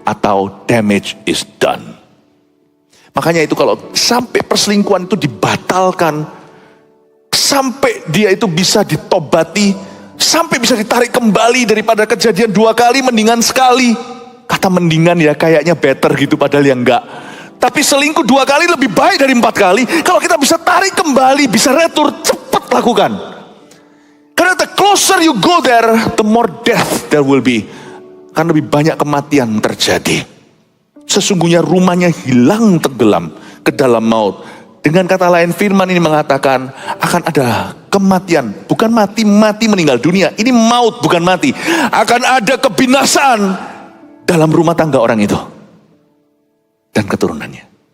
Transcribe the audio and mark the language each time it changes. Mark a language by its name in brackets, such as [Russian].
[Indonesian] Atau [English] damage is done. [Indonesian] Makanya itu kalau sampai perselingkuhan itu dibatalkan, sampai dia itu bisa ditobati, sampai bisa ditarik kembali daripada kejadian 2 kali, mendingan sekali. Kata mendingan ya kayaknya better gitu, padahal ya enggak. Tapi selingkuh 2 kali lebih baik dari 4 kali. Kalau kita bisa tarik kembali, bisa retur, cepat lakukan. Karena [English] the closer you go there, the more death there will be. [Indonesian] Karena lebih banyak kematian terjadi. Sesungguhnya rumahnya hilang tenggelam ke dalam maut. Dengan kata lain firman ini mengatakan akan ada kematian. Bukan mati meninggal dunia. Ini maut bukan mati. Akan ada kebinasaan dalam rumah tangga orang itu. Dan keturunannya.